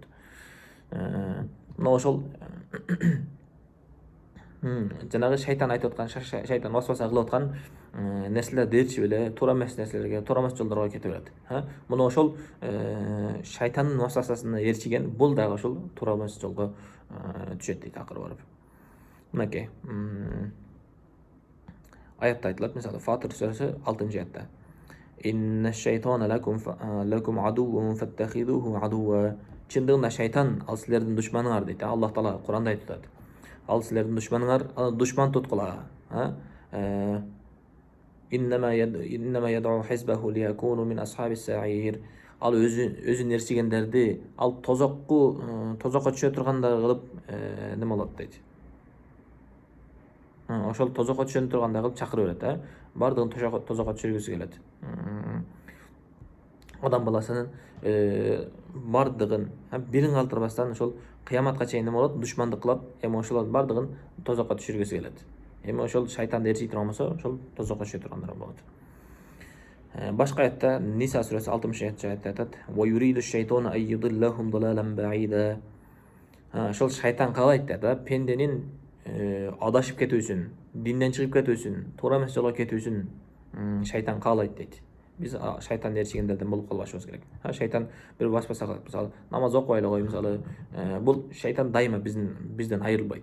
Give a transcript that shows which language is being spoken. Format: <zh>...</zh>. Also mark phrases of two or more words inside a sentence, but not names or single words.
<ky>Мына ошол жанагы шайтан айтып аткан, шайтан васваса кылып аткан нерселерди ээрчип эле туура эмес нерселерге, туура эмес жолдорго кете берет. Мына ошол шайтандын васвасасына ээрчиген бул дагы ошол туура эмес жолго түшөт дейт акыры барып. Мынакей аятта айтылат, мисалы Фатир сүрөсү 6-аятта.</ky> <ar>إن الشيطان لكم عدو فاتخذوه عدوا.</ar> <ky>Чындыгында шайтан ал силердин душманыңар дейт. Аллах Таала Куранда айтат. Ал силердин душманыңар, душман туткула.</ky> <ar>إنما يدعو حزبه ليكونوا من أصحاب السعير.</ar> <ky>Ал өзүн эрсигендерди ал тозокко түшө тургандар кылып неме болот дейт. Ошол тозокко түшө тургандай кылып чакырып берет, бардыгын тозокко түшүргүсү келет. Адам баласынын бардыгын бирин калтырбастан ошол кыяматка чейин неме болот, душмандык кылат, эми ошолордун бардыгын тозокко түшүргүсү келет. Эми ошол шайтанды эрсий турган болсо, ошол тозокко түшө тургандар болот. Башка аятта Ниса сүрөсү 60-аятта айтат:</ky> <ar>"ويريد الشيطان أن يضلهم ضلالا بعيدا."</ar> <ky>Ошол шайтан каалайт да, пенденин адашып кетүүсүн, динден чыгып кетүүсүн, туура эмес жолго кетүүсүн шайтан каалайт дейт. Биз шайтанды эрчигендерден болуп калбашыбыз керек. Шайтан бир баспаса калат, мисалы намаз окубай эле кой, мисалы бул шайтан дайыма бизден айырылбайт.</ky>